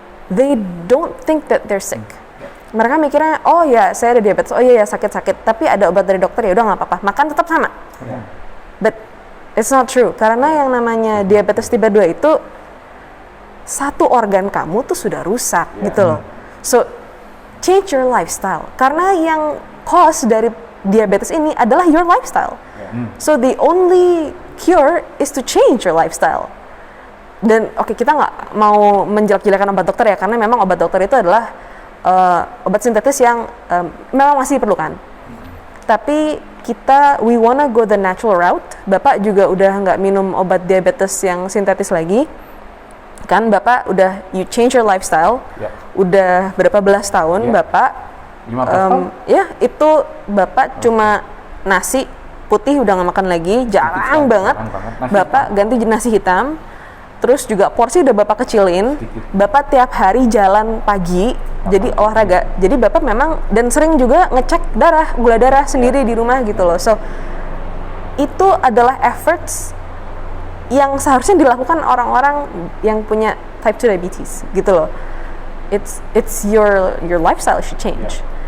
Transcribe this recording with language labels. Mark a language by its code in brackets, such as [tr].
[en] They don't think that they're sick. [id] Mereka mikirnya, oh ya saya ada diabetes, oh iya ya sakit-sakit, tapi ada obat dari dokter, ya udah nggak apa-apa, makan tetap sama. [en] But it's not true, [id] karena yang namanya diabetes tipe 2 itu satu organ kamu tuh sudah rusak gitu loh. [en] So change your lifestyle, [id] karena yang [en] cause [id] dari diabetes ini adalah [en] your lifestyle. So the only cure is to change your lifestyle. [id] Dan oke, kita nggak mau menjelek-jelekan obat dokter ya, karena memang obat dokter itu adalah obat sintetis yang memang masih diperlukan. Tapi [en] we wanna go the natural route. [id] Bapak juga udah nggak minum obat diabetes yang sintetis lagi. Kan Bapak udah [en] you change your lifestyle. [id] Udah berapa belas tahun Bapak 15 tahun? Ya itu Bapak cuma nasi putih udah nggak makan lagi, jarang banget. Bapak ganti nasi hitam. Terus juga porsi udah Bapak kecilin. Bapak tiap hari jalan pagi, jadi olahraga. Jadi Bapak memang, dan sering juga ngecek gula darah sendiri di rumah gitu loh. So, itu adalah efforts yang seharusnya dilakukan orang-orang yang punya type 2 diabetes gitu loh. [en] It's your lifestyle should change.